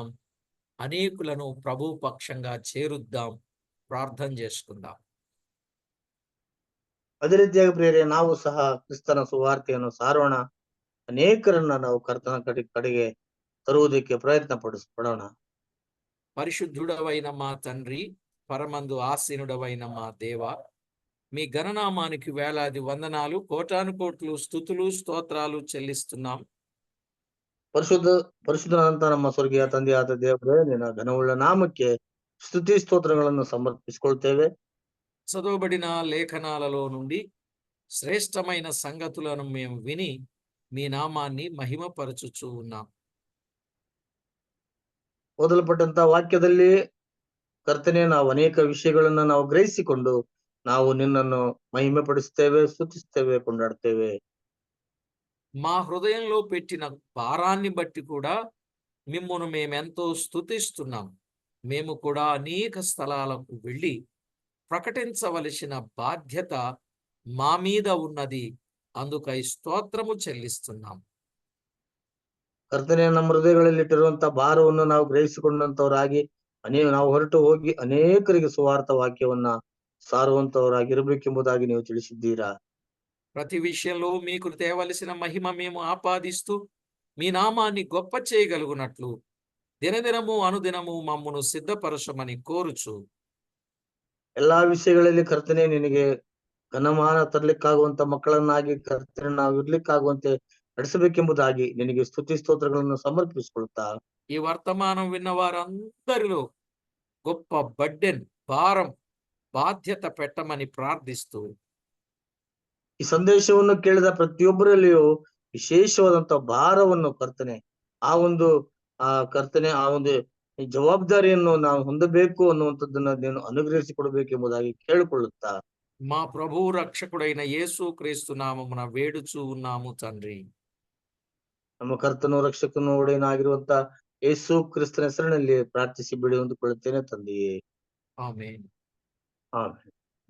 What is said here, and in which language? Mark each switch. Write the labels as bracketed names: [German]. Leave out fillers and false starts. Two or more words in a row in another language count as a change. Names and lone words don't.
[Telugu] అనేకులను ప్రభు పక్షంగా చేరుద్దాం. ప్రార్థన చేసుకుందాం. [Kannada] ಅದೇ ರೀತಿಯಾಗಿ ಪ್ರೇರೆ, ನಾವು ಸಹ ಕ್ರಿಸ್ತನ ಸುವಾರ್ತೆಯನ್ನು ಸಾರೋಣ. ಅನೇಕರನ್ನ ನಾವು ಕರ್ತನ ಕಡೆಗೆ ತರುವುದಕ್ಕೆ ಪ್ರಯತ್ನ ಪಡೋಣ. [Telugu] పరిశుద్ధుడవైన మా తండ్రి, పరమందు ఆసీనుడవైన మా దేవ, మీ ఘననామానికి వేలాది వందనాలు, కోటాను కోట్లు స్తుతులు స్తోత్రాలు చెల్లిస్తున్నాం. [Kannada] ಪರಿಶುದ್ಧನಾದಂತ ನಮ್ಮ ಸ್ವರ್ಗೀಯ ತಂದೆಯಾದ ದೇವರೇ, ನಿನ್ನ ಘನವುಳ್ಳ ನಾಮಕ್ಕೆ ಸ್ತುತಿ ಸ್ತೋತ್ರಗಳನ್ನು ಸಮರ್ಪಿಸಿಕೊಳ್ತೇವೆ. [Telugu] చదవబడిన లేఖనాలలో నుండి శ్రేష్టమైన సంగతులను మేము విని మీ నామాన్ని మహిమపరచుచూ ఉన్నాం. [Kannada] ಓದಲ್ಪಟ್ಟಂತ ವಾಕ್ಯದಲ್ಲಿ ಕರ್ತನೆ, ನಾವು ಅನೇಕ ವಿಷಯಗಳನ್ನ ನಾವು ಗ್ರಹಿಸಿಕೊಂಡು ನಾವು ನಿನ್ನನ್ನು ಮಹಿಮೆ ಪಡಿಸ್ತೇವೆ, ಸ್ತುತಿಸ್ತೇವೆ, ಕೊಂಡಾಡ್ತೇವೆ. [Telugu] మా హృదయంలో పెట్టిన భారాన్ని బట్టి కూడా మిమ్మును మేమెంతో స్తుతిస్తున్నాం. మేము కూడా అనేక స్థలాలకు వెళ్ళి ప్రకటించవలసిన బాధ్యత మా మీద ఉన్నది. అందుకై స్తోత్రము చెల్లిస్తున్నాం. [Kannada] ಕರ್ತನೆ, ನಮ್ಮ ಹೃದಯಗಳಲ್ಲಿ ಇಟ್ಟಿರುವಂತ ಭಾರವನ್ನು ನಾವು ಗ್ರಹಿಸಿಕೊಂಡಂತವರಾಗಿ ನಾವು ಹೊರಟು ಹೋಗಿ ಅನೇಕರಿಗೆ ಸುವಾರ್ಥ ವಾಕ್ಯವನ್ನ ಸಾರುವಂತವರಾಗಿರ್ಬೇಕೆಂಬುದಾಗಿ ನೀವು ತಿಳಿಸಿದ್ದೀರಾ. [Telugu] ప్రతి విషయంలో మీకు తేవలసిన మహిమ మేము ఆపాదిస్తూ మీ నామాన్ని గొప్ప చేయగలుగునట్లు దినదినము అనుదినము మమ్మును సిద్ధపరచమని కోరుచు, [Kannada] ಎಲ್ಲಾ ವಿಷಯಗಳಲ್ಲಿ ಕರ್ತನೆ ನಿನಗೆ ಘನಮಾನ ತರಲಿಕ್ಕಾಗುವಂತ ಮಕ್ಕಳನ್ನಾಗಿ ಕರ್ತನೆ ನಾವು ಇರ್ಲಿಕ್ಕಾಗುವಂತೆ ನಡೆಸಬೇಕೆಂಬುದಾಗಿ ನಿನಗೆ ಸ್ತುತಿ ಸ್ತೋತ್ರಗಳನ್ನು ಸಮರ್ಪಿಸಿಕೊಳ್ತಾ, [Telugu] ఈ వర్తమానం విన్న వారందరిలో గొప్ప బడ్డెన్ భారం బాధ్యత పెట్టమని ప్రార్థిస్తూ, [Kannada] ಈ ಸಂದೇಶವನ್ನು ಕೇಳಿದ ಪ್ರತಿಯೊಬ್ಬರಲ್ಲಿಯೂ ವಿಶೇಷವಾದಂತ ಭಾರವನ್ನು ಕರ್ತನೆ, ಕರ್ತನೆ ಆ ಒಂದು ಜವಾಬ್ದಾರಿಯನ್ನು ನಾವು ಹೊಂದಬೇಕು ಅನ್ನುವಂಥದ್ದನ್ನ ನೀನು ಅನುಗ್ರಹಿಸಿಕೊಡ್ಬೇಕೆಂಬುದಾಗಿ ಕೇಳಿಕೊಳ್ಳುತ್ತಾ, [Telugu] మా ప్రభువు రక్షకుడైన యేసు క్రీస్తు నామమున వేడుచూ ఉన్నాము తండ్రి. [Kannada] ನಮ್ಮ ಕರ್ತನು ರಕ್ಷಕನು ಒಡೆಯನಾಗಿರುವಂತ ಯೇಸು ಕ್ರಿಸ್ತನ ಹೆಸರಿನಲ್ಲಿ ಪ್ರಾರ್ಥಿಸಿ ಬಿಡಿ ಹೊಂದಿಕೊಳ್ಳುತ್ತೇನೆ ತಂದೆಯೇ. ಆಮೆನ್. ಆಮೆನ್.